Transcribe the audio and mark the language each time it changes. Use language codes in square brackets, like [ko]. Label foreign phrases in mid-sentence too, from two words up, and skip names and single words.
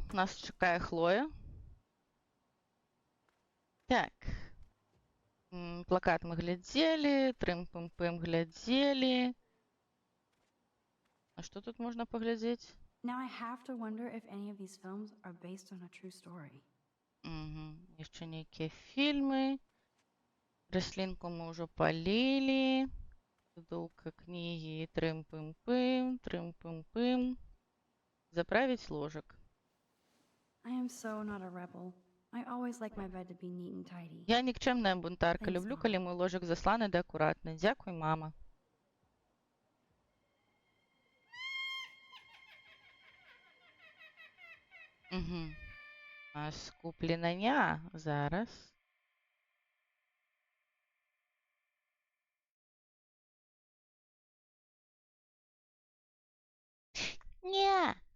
[be] Нас чакае Хлоя. Так. Плакат мы глядзелі, трым-пым-пым глядзелі. А што тут можна паглядзець? [en] Now I have to wonder if any of these films are based on a true story. [be] Яшчэ нейкія фільмы. Раслінку мы ўжо палілі. Цудоўка кнігі, трым-пым-пым, трым-пым-пым. Заправіць ложак. [en] I am so not a rebel. I always like my bed to be neat and tidy. [be] Я нікчэмная бунтарка. [en] Thanks, [be] Люблю, [en] Mom. [be] калі мой ложак засланы ды акуратны. Дзякуй, мама. А скупленая зараз. Не.